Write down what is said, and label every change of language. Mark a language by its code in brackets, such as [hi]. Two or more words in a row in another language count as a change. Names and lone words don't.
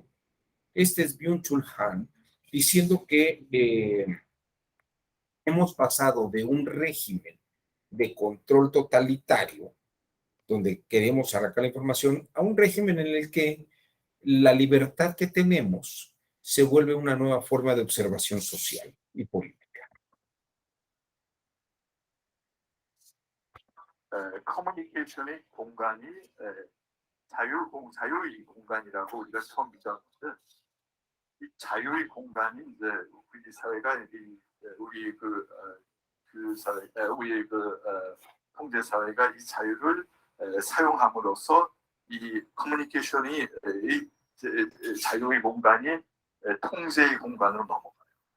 [es] Este es Byung-Chul Han diciendo que hemos pasado de un régimen de control totalitario, donde queremos arrancar la información, a un régimen en el que la libertad que tenemos se vuelve una nueva forma de observación social y política. [ko] 커뮤니케이션의 공간이 자유의 공간이라고 우리가 처음 믿었는데 이 자유의 공간이 이제 우리 사회가 우리 통제 사회가 이 자유를 사용함으로써 이 커뮤니케이션이 자유의 공간이 통제의 공간으로 넘어가요.